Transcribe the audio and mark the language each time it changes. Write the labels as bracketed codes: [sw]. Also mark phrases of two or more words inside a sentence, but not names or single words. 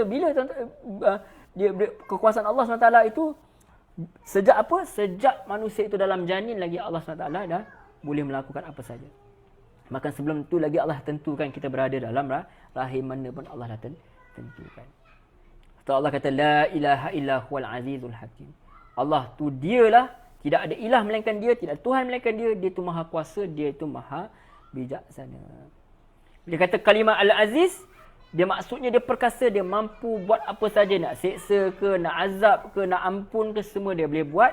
[ms] Bila dia kekuasaan Allah SWT itu sejak apa? Sejak manusia itu dalam janin lagi Allah SWT dah boleh melakukan apa saja. Maka sebelum tu lagi Allah tentukan kita berada dalam rahim mana pun Allah dah tentukan. [ar] So Allah kata لا إله إلا هو العزيز الحكيم. [ms] Allah tu dialah, tidak ada ilah melainkan dia, tidak ada Tuhan melainkan dia. Dia tu maha kuasa, dia tu maha bijaksana. Bila kata kalimah al-aziz, dia maksudnya dia perkasa, dia mampu buat apa saja, nak seksa ke, nak azab ke, nak ampun ke, semua dia boleh buat.